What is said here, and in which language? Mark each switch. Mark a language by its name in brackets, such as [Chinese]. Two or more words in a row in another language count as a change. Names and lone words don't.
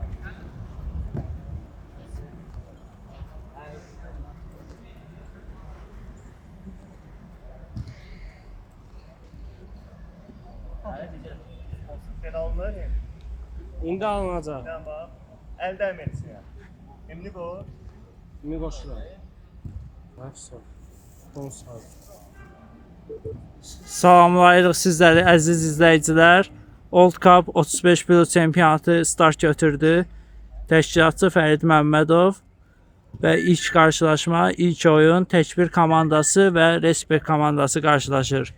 [Turkish] Alınır ya. [Azerbaijani] İndi alınacaq. [Turkish] Tamam. El değmesin ya. Şimdi bu. [Azerbaijani] Kimi qoşuram? Yaxşı. Qonşu. Salamlayırıq sizləri əziz izləyicilər. Old Cup 35 kilo çempionatı start götürdü. Təşkilatçı Fərid Məmmədov və ilk qarşılaşma, ilk oyun Təkbir komandası və Respekt komandası qarşılaşır.